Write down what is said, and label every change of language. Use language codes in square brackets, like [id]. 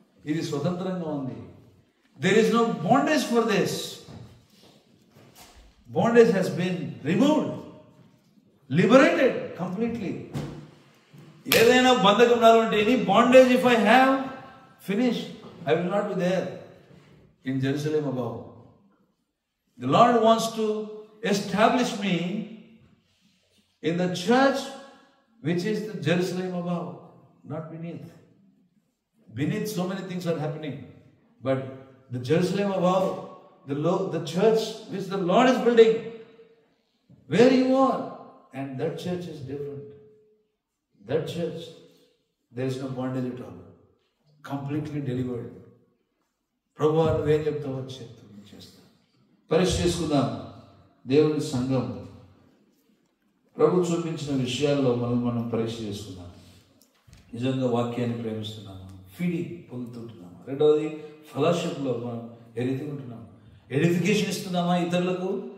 [te] ఇది స్వతంత్రంగా ఉంది. [en] There is no bondage for this. Bondage has been removed, liberated completely. [te] ఏదైనా బంధకం రావాలంటే [en] Any bondage if I have finish, I will not be there in Jerusalem above. The Lord wants to establish me in the church which is the Jerusalem above, not beneath. Beneath so many things are happening, but the Jerusalem above, the church which the Lord is building, where you are, and that church is different. That church, there is no bondage at all, completely delivered. [te] ప్రభువా నువ్వేం చెప్తావో చేస్తాను. పరీక్ష చేసుకుందాం. దేవుని సంఘం ప్రభు చూపించిన విషయాల్లో మనం పరీక్ష చేసుకున్నాం. నిజంగా వాక్యాన్ని ప్రేమిస్తున్నాము, ఫీడింగ్ పొందుతుంటున్నాము. రెండవది ఫెలోషిప్లో మనం ఎదుగుతుంటున్నాము. ఎడిఫికేషన్ ఇస్తున్నామా ఇతరులకు?